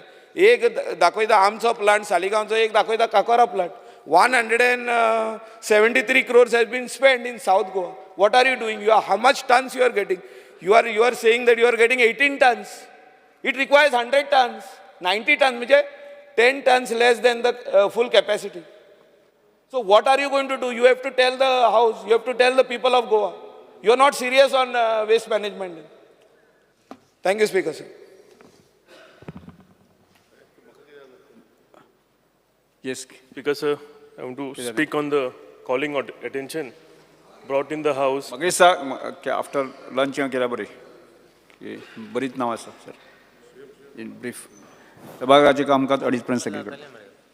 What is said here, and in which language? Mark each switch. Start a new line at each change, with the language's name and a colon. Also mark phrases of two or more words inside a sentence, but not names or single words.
Konkani: एक दाखयता आमचो प्लांट सालिगांवचो, एक दाखयता काकोरा प्लांट.
English: 173 crores has been spent in South Goa. What are you doing? How much tons you are getting? You are saying that you are getting 18 tons. It requires 100 tons. 90 tons, means 10 tons less than the full capacity. So what are you going to do? You have to tell the house, you have to tell the people of Goa. You are not serious on waste management. Thank you, Speaker sir. Yes. Speaker sir, I want to speak on the calling attention brought in the house.
Konkani: मागे सा
English: after lunch
Konkani: केल्या बरी बरीच नांव आसा सर.
English: in brief
Konkani: सभागृहाचें कामकाज 2:30 पर्यंत सगळीं कडेन.